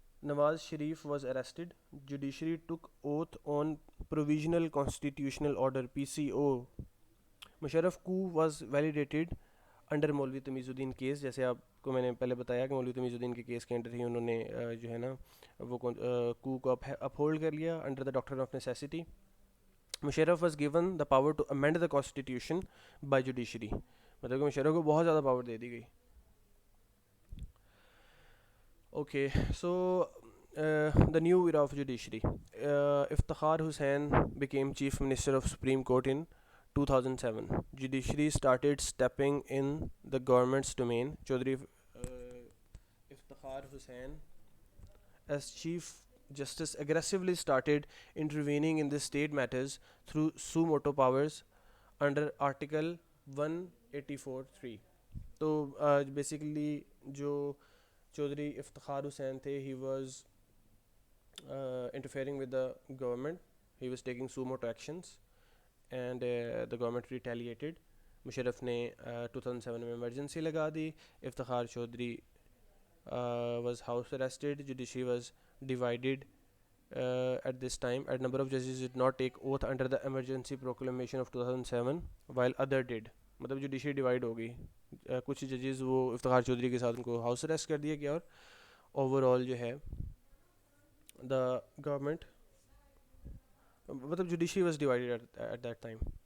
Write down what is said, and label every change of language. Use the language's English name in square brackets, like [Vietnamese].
[English] Nawaz Sharif was arrested. Judiciary took oath on Provisional Constitutional Order (PCO). Musharraf coup was validated under Maulvi Tamizuddin case. [Urdu] جیسے آپ کو میں نے پہلے بتایا کہ مولوی تمیز الدین کے کیس کے انڈر ہی انہوں نے جو ہے نا وہ کو اپہولڈ کر لیا [English] Under the doctrine of necessity. Musharraf was given the power to amend the constitution by judiciary. [Urdu] مطلب کہ مشرف کو بہت زیادہ پاور دے دی گئی. [English] Okay, so the new era of judiciary. Iftikhar Hussain became Chief Minister of Supreme Court in 2007. Judiciary started stepping in the government's domain. Chaudhry Iftikhar Hussain as Chief Justice aggressively started intervening in the state matters through suo motu powers under article 184(3). [Urdu] تو basically جو چودھری افتخار حسین تھے, [English] he was interfering with the government. He was taking suo motu actions and the government retaliated. [Urdu] Musharraf نے 2007 میں emergency لگا دی. [English] Iftikhar Chaudhry was house arrested. Judiciary was divided at this time. A number of judges did not take oath under the emergency proclamation of 2007 while other did. [Urdu] مطلب judiciary divide ہو گئی. کچھ ججز وہ افتخار چودھری کے ساتھ ان کو ہاؤس اریسٹ کر دیا گیا, اور اوور آل جو ہے دا گورنمنٹ مطلب [English] Judiciary was divided at that time.